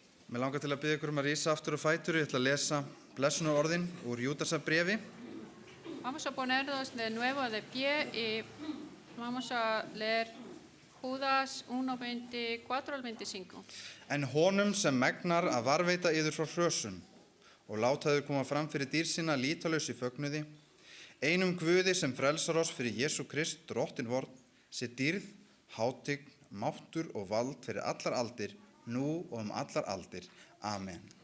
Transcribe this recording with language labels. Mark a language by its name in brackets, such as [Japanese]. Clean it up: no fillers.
[Icelandic] Mér langar til að biðja ykkur að rísa aftur á fætur. Ég ætla að lesa blessunarorðin úr Júdasarbréfi. [Spanish] Vamos a ponernos de nuevo de pie y vamos a leer Judas 1:24 al 25. [Icelandic] En honum sem megnar að varveita yður frá hrösun og láta yður koma fram fyrir dýr sína lítalaus í fögnuði, einum Guði sem frelsar oss fyrir Jesú Krist, drottin vorn, sé dýrð, hátign, máttur og vald fyrir allar aldir, nú og allar aldir. Amen.